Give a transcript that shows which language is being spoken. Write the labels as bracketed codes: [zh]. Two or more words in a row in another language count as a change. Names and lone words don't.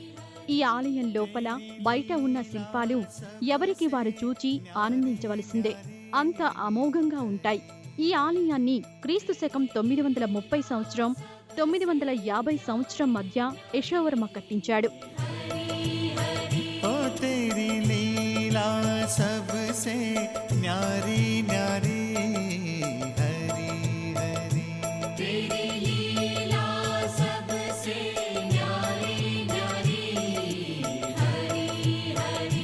[te] ఈ ఆలయం లోపల బయట ఉన్న శిల్పాలు ఎవరికి వారు చూచి ఆనందించవలసిందే, అంత అమోఘంగా ఉంటాయి. ఈ ఆలయాన్ని క్రీస్తు శకం 930 సంవత్సరం 950 సంవత్సరం మధ్య యశోవర్మ కట్టించాడు. [hi] ओ तेरी लीला सबसे न्यारी न्यारी हरी हरी. तेरी लीला सबसे न्यारी न्यारी हरी हरी.